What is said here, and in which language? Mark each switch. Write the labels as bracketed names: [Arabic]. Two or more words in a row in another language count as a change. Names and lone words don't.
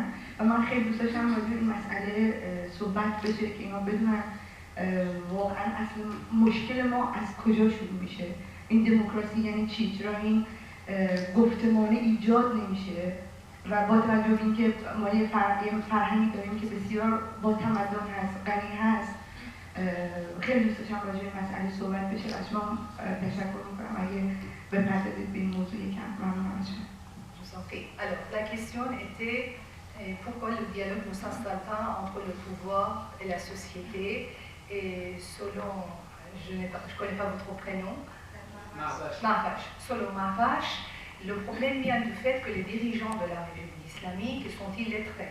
[Persian] و من خیلی دوست داشتم راجع به این مسئله صحبت بشه که اینا بدونن واقعا اصلا مشکل ما از کجا شروع میشه، این دموکراسی یعنی چی، چرا این گفتمان ایجاد نمیشه. و با توجه به اینکه ما یه فرهنگی داریم که بسیار با تمدن هست، غنی هست، خیلی دوست داشتم راجع به مسئله صحبت بشه. از شما تشکر میکنم اگه بپردازید به این موضوع یکم. ممنون از شما. [French] Alors, la question était pourquoi le dialogue ne s'installe pas entre le pouvoir et la société. Et selon, je ne connais pas votre prénom, Marvache. Selon Marvache, le problème vient du fait que les dirigeants de la République islamique sont illettrés.